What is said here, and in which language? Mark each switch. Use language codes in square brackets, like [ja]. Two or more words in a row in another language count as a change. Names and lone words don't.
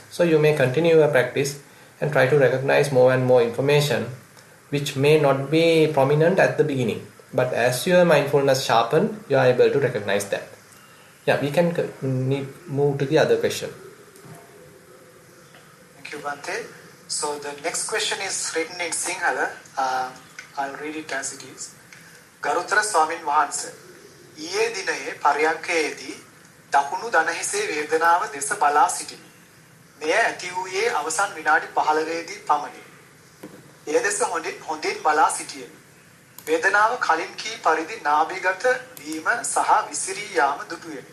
[en] So you may continue your practice and try to recognize more and more information, which may not be prominent at the beginning, but as your mindfulness sharpen, you are able to recognize that. Yeah, we can move to the other question. Thank you, Bhante. So the next question is written in Sinhala. I'll read it as it is. [si] ගරුතර ස්වාමීන් වහන්සේ. ඊයේ දිනයේ පර්යංකයේදී දකුණු දණහිසේ වේදනාව දෙස බලා සිටිමි. මෙය ඇති වූයේ අවසන් විනාඩි 15දී පමණි. ඒ දෙස හොඳින් බලා සිටියෙමි. වේදනාව කලින් කී පරිදි නාභිගත වීම සහ විසිරී යාම දුටුවෙමි.